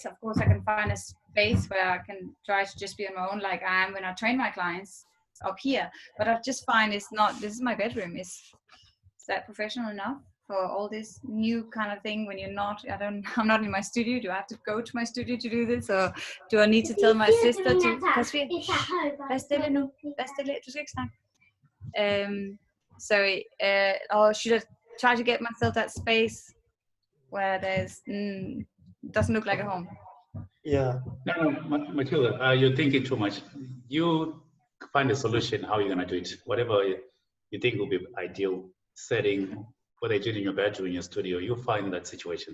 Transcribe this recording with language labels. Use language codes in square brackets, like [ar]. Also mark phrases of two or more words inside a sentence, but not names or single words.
[en] Of course, I can find a space where I can try to just be on my own, like I am when I train my clients up here. But I just find it's not, this is my bedroom. Is that professional enough for all this new kind of thing when you're not, I'm not in my studio. Do I have to go to my studio to do this? Or do I need to tell my sister to, [da] vær stille nu, vær stille, du skal ikke snakke. [en] Sorry, or should I try to get myself that space where there's doesn't look like a home? Yeah. No, Matilda, you're thinking too much. You find a solution how you're gonna do it. Whatever you think will be ideal setting, whether you do it in your bedroom, in your studio, you find that situation.